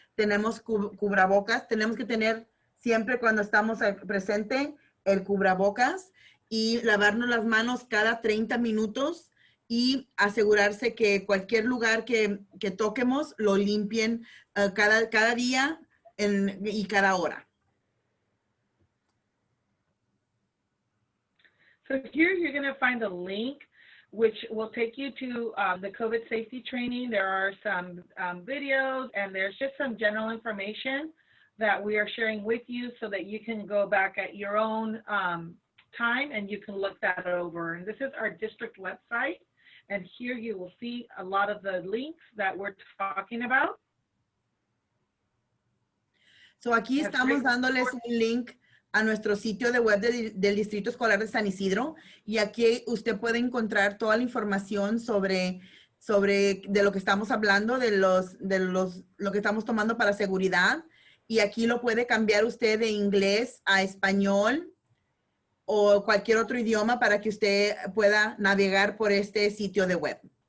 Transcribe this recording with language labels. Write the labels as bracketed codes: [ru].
[es] Tenemos cubrebocas. Tenemos que tener siempre cuando estamos presente el cubrebocas y lavarnos las manos cada 30 minutos y asegurarse que cualquier lugar que toquemos lo limpien cada día y cada hora. [en] So here you're going to find a link which will take you to the COVID safety training. There are some videos and there's just some general information that we are sharing with you so that you can go back at your own time and you can look that over. And this is our district website. And here you will see a lot of the links that we're talking about. [es] So aquí estamos dándoles un link a nuestro sitio de web del Distrito Escolar de San Isidro y aquí usted puede encontrar toda la información sobre de lo que estamos hablando, lo que estamos tomando para seguridad y aquí lo puede cambiar usted de inglés a español o cualquier otro idioma para que usted pueda navegar por este sitio de web.